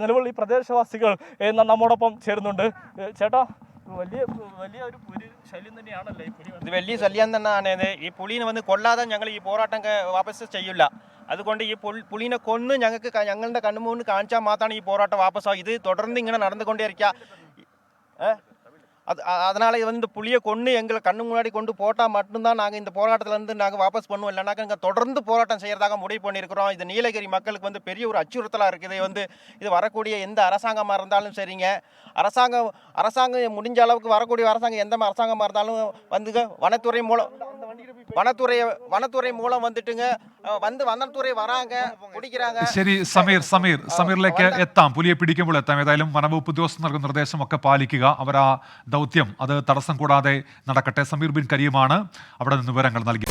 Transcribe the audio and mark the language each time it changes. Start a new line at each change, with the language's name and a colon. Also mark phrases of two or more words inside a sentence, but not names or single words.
Malayalam: നിലവിൽ ഈ പ്രദേശവാസികൾ നമ്മോടൊപ്പം ചേരുന്നുണ്ട്. ചേട്ടാ, വലിയ ഒരു ശല്യം തന്നെയാണല്ലേ ഈ പുലി? ഇത് വലിയ ശല്യം തന്നെയാണ്. ഈ പുലിനെ വന്ന് കൊല്ലാതെ ഞങ്ങൾ ഈ പോരാട്ടം വാപസ് ചെയ്യില്ല. അതുകൊണ്ട് ഈ പുലിനെ കൊന്ന് ഞങ്ങളുടെ കണ്ണുമുന്നിൽ കാണിച്ചാൽ മാത്രമാണ് ഈ പോരാട്ടം വാപസാകും. ഇത് തുടർന്ന് ഇങ്ങനെ നടന്നുകൊണ്ടേയിരിക്കുക.
Tamil: அதனால் இது வந்து புலியை கொண்டு எங்களை கண்ணு முன்னாடி கொண்டு போட்டால் மட்டும்தான் நாங்கள் இந்த போராட்டத்திலேருந்து நாங்கள் வாபஸ் பண்ணுவோம். இல்லைனாக்கா இங்கே தொடர்ந்து போராட்டம் செய்கிறதாக முடிவு பண்ணியிருக்கிறோம். இது நீலகிரி மக்களுக்கு வந்து பெரிய ஒரு அச்சுறுத்தலாக இருக்குது. இது வரக்கூடிய எந்த அரசாங்கமாக இருந்தாலும் சரிங்க, அரசாங்கம் முடிஞ்ச அளவுக்கு வரக்கூடிய அரசாங்கம் எந்த அரசாங்கமாக இருந்தாலும் வந்து வனத்துறை மூலம் வந்திட்டுங்க வனத்துறை வராங்க பிடிக்கிறாங்க.
Malayalam: ശരി സമീറിലേക്ക് എത്താം, പുലിയെ പിടിക്കുമ്പോൾ എത്താം. ഏതായാലും വനംവകുപ്പ് ഉദ്യോഗസ്ഥർ നൽകുന്ന നിർദ്ദേശമൊക്കെ പാലിക്കുക. അവർ ആ ദൗത്യം അത് തടസ്സം കൂടാതെ നടക്കട്ടെ. സമീർ ബിൻ കരീമാണ് അവിടെ നിന്ന് വിവരങ്ങൾ നൽകി.